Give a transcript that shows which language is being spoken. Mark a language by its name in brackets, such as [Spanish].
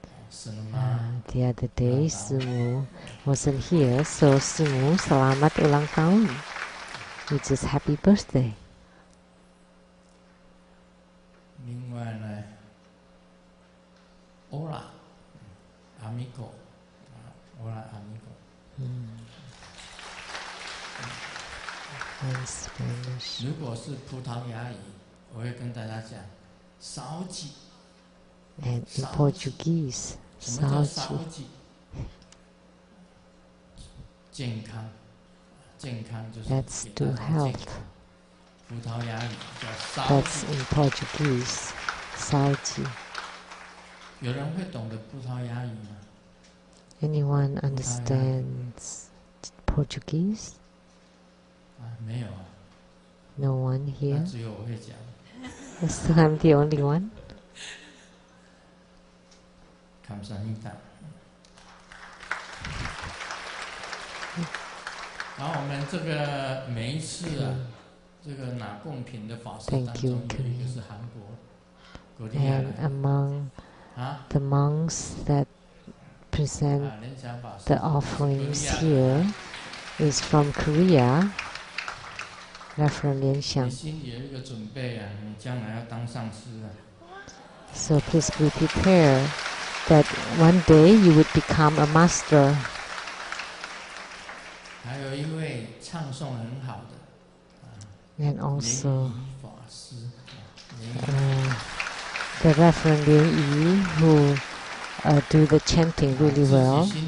[English] The other day, Sumu wasn't here, so Sumu, [Malay] Selamat Ulang Tahun, [English] which is happy birthday. [Chinese] 另外呢 [Spanish] ，Hola, amigo, Hola, amigo. [English] In Spanish. [Chinese] 如果是葡萄牙语，我会跟大家讲，少几。 [English] And in Portuguese, saúde. [Chinese] 健康，健康就是 [English] That's to health. [Chinese] 葡萄牙语叫 [English] That's in Portuguese, saúde. [Chinese] 有人会懂得葡萄牙语吗？ [English] Anyone understands Portuguese? [Chinese] 没有啊。 [English] No one here. [Chinese] 只有我会讲。 [English] So I'm the only one. [Korean] 감사합니다. [Chinese] 然后我们这个每一次这个拿贡品的法师当中有一个是韩国。 [English] And among the monks that present the offerings here is from Korea, Reverend Lian Xiang. [Chinese] 你心里有一个准备啊，你将来要当上师啊。 [English] So please be prepared that one day you would become a master. [Chinese] 还有一位唱诵很好的 [English] And also [Chinese] 法师 [English] the Reverend Lian Yi, who do the chanting really well.